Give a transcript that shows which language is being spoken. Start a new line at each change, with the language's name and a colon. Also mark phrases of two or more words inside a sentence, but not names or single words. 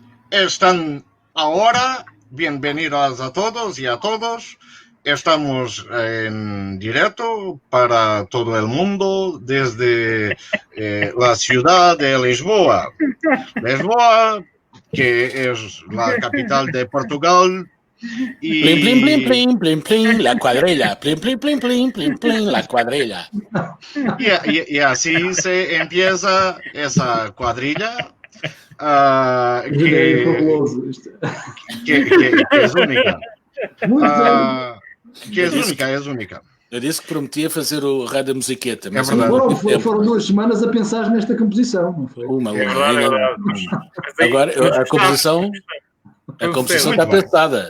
Spanish: Están ahora, bienvenidos a todos y a todos. Estamos en directo para todo el mundo desde la ciudad de Lisboa. Lisboa, que es la capital de Portugal. Y... Plin, plin, plin, plin, plin, plin, la cuadrilla. Plin, plin, plin, plin, plin, plin, la cuadrilla. Y así se empieza esa cuadrilla.
Portuguese: Que és única. És única. Eu disse que prometia fazer o raio da musiqueta. Mas foram 2 semanas a pensar nesta composição, não foi? Agora, a composição está pensada.